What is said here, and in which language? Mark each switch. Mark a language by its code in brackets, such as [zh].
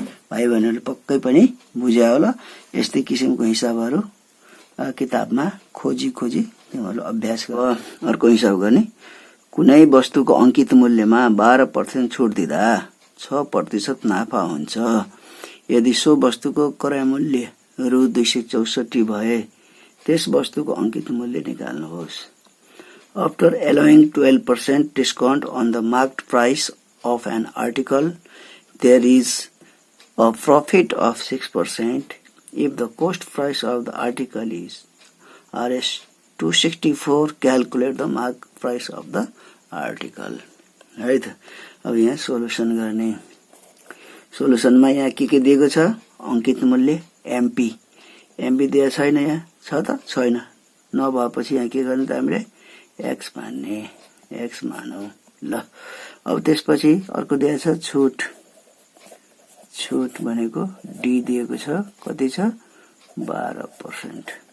[ne] भाइ बहिनीहरुले पक्कै पनि बुझ्या होला। यस्तै किसिमको हिसाबहरु किताबमा खोजी तिमीहरुले अभ्यास गर। अर्को हिसाब गर्ने कुनै वस्तुको अंकित मूल्यमा 12% छुट दिँदा 6% नाफा हुन्छ। यदि सो वस्तुको क्रय मूल्य रु 264 भए त्यस वस्तुको अंकित मूल्य निकाल्नुहोस्। [en] After allowing 12% discount on the marked price of an article, there is a profit of 6% if the cost price of the article is Rs 264. Calculate the marked price of the article. [ne] है त। अब यहाँ solution गर्ने सोलुसनमा यहाँ के दिएको छ अंकित मूल्य एमपी दिएको छैन यहाँ छ त छैन नभएपछि यहाँ के गर्ने त हामीले एक्स मानौ। ल अब त्यसपछि अर्को दिएको छ छुट भनेको डी दिएको छ कति छ 12%।